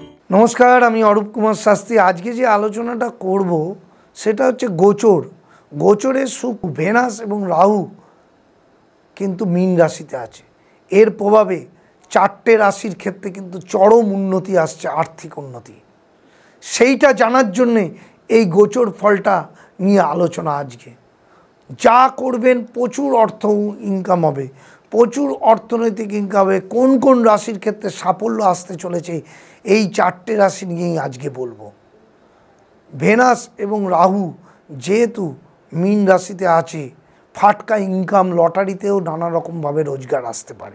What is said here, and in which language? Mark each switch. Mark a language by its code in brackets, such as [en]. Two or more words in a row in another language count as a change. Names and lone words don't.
[bn] নমস্কার আমি অরূপ কুমার শাস্ত্রী। আজ কে যে আলোচনাটা করব সেটা হচ্ছে গোচর। গোচরে শুক্র ভেনাস এবং রাহু কিন্তু মীন রাশিতে আছে। এর প্রভাবে চারটে রাশির ক্ষেত্রে কিন্তু চরম উন্নতি আসছে, আর্থিক উন্নতি। সেইটা জানার জন্য এই গোচর ফলটা নিয়ে আলোচনা আজকে। যা করবেন প্রচুর অর্থ ইনকাম হবে, প্রচুর অর্থনৈতিক ইনকাম হবে। কোন কোন রাশির ক্ষেত্রে সাফল্য আসতে চলেছে এই চারটে রাশি নিয়েই আজকে বলবো। ভেনাস এবং রাহু যেহেতু মীন রাশিতে আছে, ফাটকা ইনকাম, লটারিতেও নানা রকমভাবে রোজগার আসতে পারে।